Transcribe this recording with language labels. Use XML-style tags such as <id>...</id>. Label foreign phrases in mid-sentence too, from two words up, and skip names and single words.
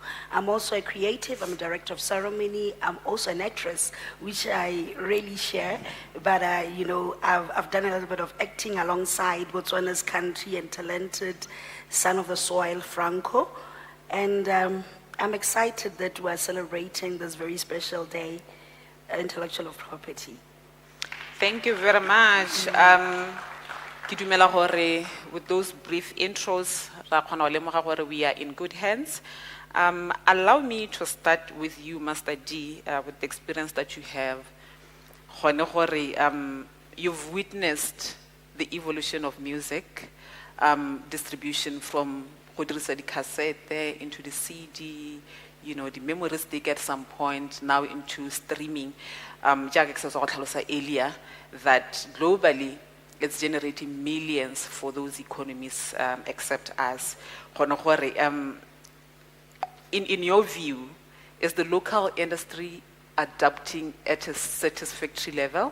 <en>I'm also a creative, I'm a director of ceremony, I'm also an actress, which I rarely share, but you know, I've done a little bit of acting alongside Botswana's country and talented son of the soil, Franco. And I'm excited that we're celebrating this very special day, intellectual property. Thank you very much.</en> <tn>Ke dumela gore</tn> <en>with those brief intros,</en> <tn>ra kgona go lemoga gore</tn> <en>we are in good hands. Allow me to start with you, Master D, with the experience that you have.</en> <tn>Gone gore</tn> <en>you've witnessed the evolution of music, distribution from</en> <tn>go dirisa di</tn> <en>cassette into the CD, you know, the memory stick at some point, now into streaming. Jack earlier that globally it's generating millions for those economies except us. In your view, is the local industry adapting at a satisfactory level?</en>